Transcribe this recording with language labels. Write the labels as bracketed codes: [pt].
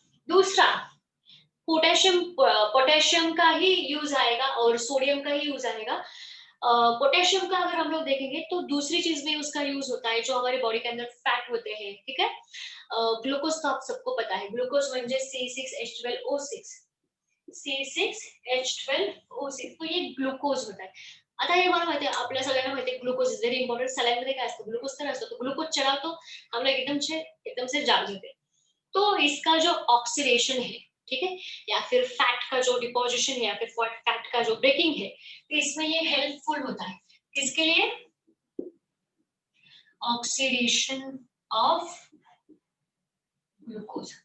[hi] दूसरा potassium, potassium का ही use आएगा और सोडियम का ही यूज आएगा। पोटेशियम का अगर हम लोग देखेंगे तो दूसरी चीज में उसका यूज होता है, जो हमारे बॉडी के अंदर फैट होते हैं, ठीक है। ग्लूकोज तो आप सबको पता है, ग्लूकोज म्हणजे C6H12O6, C6H12O6, तो ये ग्लुकोज होता है। [mr] आता हे मला माहिती आहे, आपल्या सगळ्यांना माहिती आहे ग्लुकोज [en] Is very important. [mr] सलाईनमध्ये काय असतं, ग्लुकोज तर असतो, [hi] तो ग्लुकोज चढ़ा तो हम लोग एकदम से जाग जाते हैं। तो इसका जो ऑक्सीडेशन है, ठीक है, या फिर फैट का जो डिपोजिशन है या फिर फैट का जो ब्रेकिंग है, तो इसमें ये हेल्पफुल होता है। किसके लिए, ऑक्सीडेशन ऑफ ग्लूकोज।